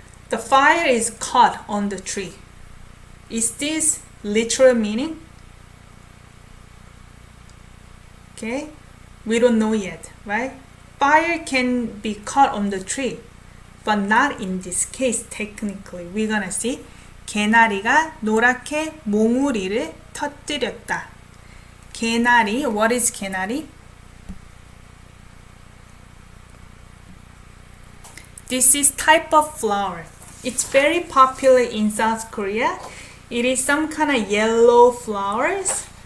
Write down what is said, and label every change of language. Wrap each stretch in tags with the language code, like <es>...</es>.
<en>The fire is caught on the tree. Is this literal meaning? Okay, we don't know yet, right? Fire can be caught on the tree, but not in this case technically. We're gonna see.</en> <ko>개나리가 노랗게 몽우리를 터뜨렸다.</ko> <en>개나리, what is 개나리? This is type of flower. It's very popular in South Korea. It is some kind of yellow flowers.</en>